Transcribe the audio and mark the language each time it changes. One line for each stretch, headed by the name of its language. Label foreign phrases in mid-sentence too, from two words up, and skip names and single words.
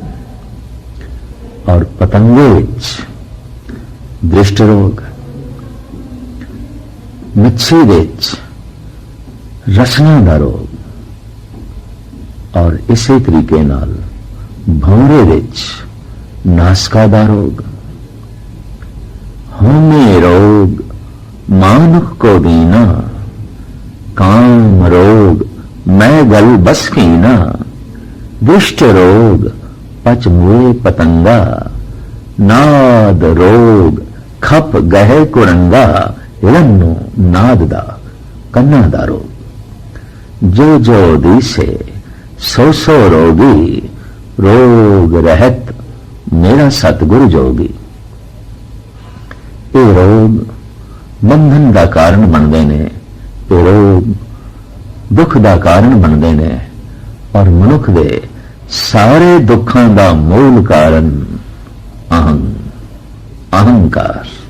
Punjabi: ਔਰ ਪਤੰਗੇ ਵਿਚ ਦ੍ਰਿਸ਼ਟ ਰੋਗ, ਮੱਛੀ ਵਿਚ ਰਸਨਾ ਦਾ ਰੋਗ, ਔਰ ਇਸੀ ਤਰੀਕੇ ਨਾਲ ਭੌਰੇ ਵਿਚ ਨਾਸਕਾ ਦਾ ਰੋਗ। ਹੋਨੇ ਰੋਗ ਮਾਨੁਖ ਕੋ ਦੀਨਾ, ਕਾਮ ਰੋਗ ਮੈ ਗਲ ਬਸ ਕੀਨਾ। ਦੁਸ਼ਟ ਰੋਗ ਪਚ ਮੁਏ ਪਤੰਗਾ, ਨਾਦ ਰੋਗ ਖਪ ਗਏ ਕੁਰੰਗਾ। ਹਿਰਨੋ ਨਾਦ ਦਾ ਕੰਨਾ ਦਾ ਰੋਗ। ਜੋ ਜੋ ਦਿਸੇ ਸੋ ਸੋ ਰੋਗੀ, ਰੋਗ ਰਹਿਤ ਮੇਰਾ ਸਤਿਗੁਰੁ ਜੋਗੀ।
Hindi: ये रोग बंधन का कारण बनते हैं, ये रोग दुख का कारण बनते हैं, और
Punjabi: ਮਨੁਖ ਦੇ ਸਾਰੇ
Hindi: दुखों का मूल कारण अहंकार।